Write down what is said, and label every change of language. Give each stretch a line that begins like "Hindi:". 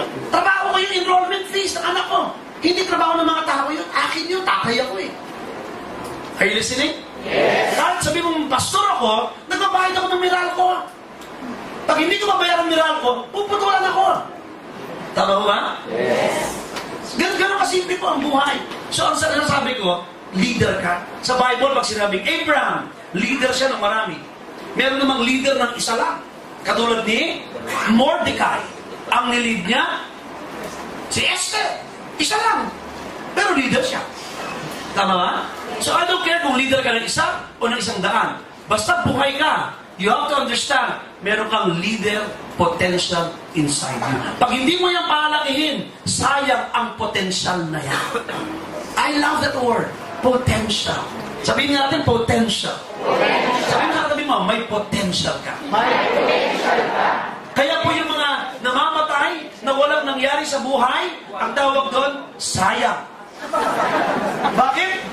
Filipino: Trabaho ko yung enrollment fees ng anak ko. Hindi trabaho ng mga tao yun. Akin yun, tatay ako eh.
English: Are you listening? Yes.
Filipino: Kahit sabi mong pastor ako, nagbabayad ako ng miral ko. Pag hindi ko mabayar ang miral ko, puputulan ako. Tama ba?
English: Yes.
Filipino: Ganon kasimple po ang buhay. So ang sinasabi ko, leader ka. Sa Bible, pag sinabing Abraham, leader siya ng marami. Meron namang leader ng isa lang. Katulad ni Mordecai. Ang nilid niya, si Esther. Isa lang. Pero leader siya. Tama ba?
English: So I don't care
Filipino: kung leader ka ng isa o ng isang daan. Basta buhay ka,
English: you have to understand,
Filipino: meron kang leader potential inside you. Pag hindi mo yan palakihin, sayang ang potential na yan.
English: I love that word. Potential.
Filipino: Sabihin natin,
English: potential.
Filipino: Sabihin natin mo, may potential ka. May potential ka. Kaya po yung mga namamatay na walang nangyari sa buhay, ang tawag doon, sayang. Bakit?